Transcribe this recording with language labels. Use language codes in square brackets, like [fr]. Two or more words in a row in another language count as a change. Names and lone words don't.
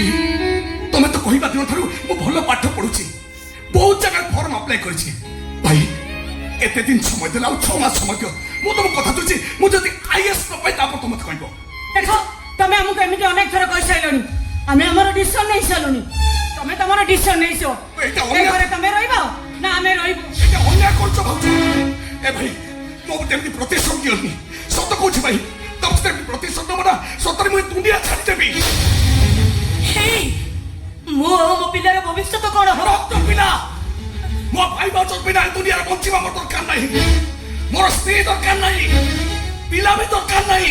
[or] ତମେ ତ କହିବା ଦିନ ଠାରୁ ମୁଁ ଭଲ ପାଠ ପଢୁଛି, ବହୁତ ଜାଗାରେ [en] form apply [or] କରିଛି ଭାଇ। ଏତେ ଦିନ ସମୟ ଦେଲା, ଆଉ 6 ମାସ ସମୟ ଦିଅ। ମୁଁ ତମ କଥା ଦଉଛି, ମୁଁ ଯଦି IAS ନ ପାଇ ତାପରେ ତମେ କହିବ। ଦେଖ, ତମେ ଆମକୁ ଏମିତି ଅନେକ ଥର କହିସାରିଲଣି, ଆମେ ଆମର ଡିସିସନ ନେଇ ସାରିଲୁଣି। ତମେ ତମର ଡିସିସନ ନେଇଛ। ଏଇଟା ଏ ଅନ୍ୟାୟ। ଘରେ ତମେ ରହିବ ନା ଆମେ ରହିବୁ? [bn] এটা অন্যায় করছো ভাবছো? এ ভাই [or] ମୋ ଏମିତି ପ୍ରତିଶୋଧ ଦିଅନି। ସତ କହୁଛି ଭାଇ, ତମ ସେମିତି ପ୍ରତିଶୋଧ ନେବ ନା, ସତରେ ମୁଁ ଦୁନିଆ ଛାଡ଼ିଦେବି। ହେଇ, ମୁଁ ଆଉ ମୋ ପିଲାର ଭବିଷ୍ୟତ କଣ ହବ? ରକ୍ତ ପିଲା, ମୋ ଭାଇ ଭାଉଜ ବିନା ଏ ଦୁନିଆରେ ବଞ୍ଚିବା ମୋର ଦରକାର ନାହିଁ। ମୋର ସ୍ତ୍ରୀ ଦରକାର ନାହିଁ, ପିଲା ବି ଦରକାର ନାହିଁ।